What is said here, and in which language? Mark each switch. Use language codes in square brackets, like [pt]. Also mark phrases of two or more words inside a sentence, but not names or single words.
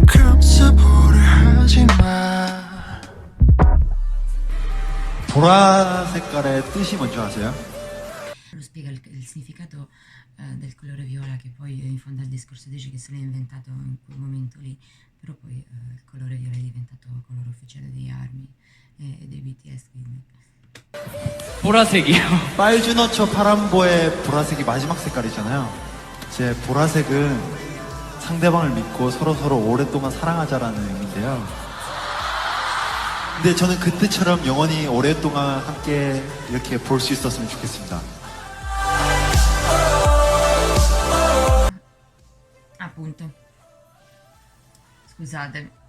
[ko] 감사보를 하지 마. 보라 색깔의 뜻이 뭔지 아세요? [it] Lo spiega il significato del colore viola, che poi in fondo al discorso dice che se l'è inventato in quel momento lì, però poi il colore viola è diventato colore ufficiale degli ARMY e dei BTS, quindi. [ko] 보라색이요. 빨주노초 파란보의 보라색이 마지막 색깔이잖아요. 제 보라색은 상대방을 믿고 서로 오랫동안 사랑하자라는 의미인데요. 근데 저는 그때처럼 영원히 오랫동안 함께 이렇게 볼 수 있었으면 좋겠습니다. [it] Appunto. Scusate.